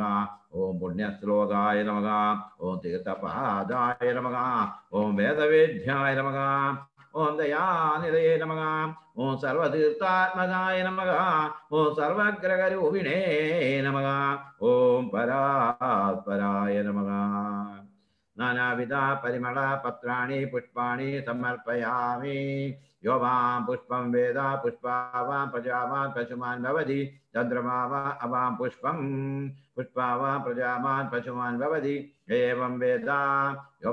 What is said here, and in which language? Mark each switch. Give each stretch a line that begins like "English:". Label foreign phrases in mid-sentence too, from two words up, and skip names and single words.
Sanskrit: ഓം പുണ്യശ്ലോകായ നമഃ. ഓം തീർത്ഥപാദായ നമഃ. ഓം വേദവേദ്യായ നമഃ. ഓം ദയാനിധയേ നമഃ. ഓം സർവതീർത്ഥാത്മകായ നമഃ. ഓം സർവഗ്രഹരൂപിണേ നമഃ. ഓം പരാത്പരായ നമഃ. नानाविधा परिमला पत्राणि पुष्पाणि समर्पयामि यो वां पुष्पं वेद पुष्पावां प्रजावान् पशुमान् भवति चन्द्रमा वा अवां पुष्पं पुष्पावां प्रजावान् पशुमान् भवति एवं वेद यो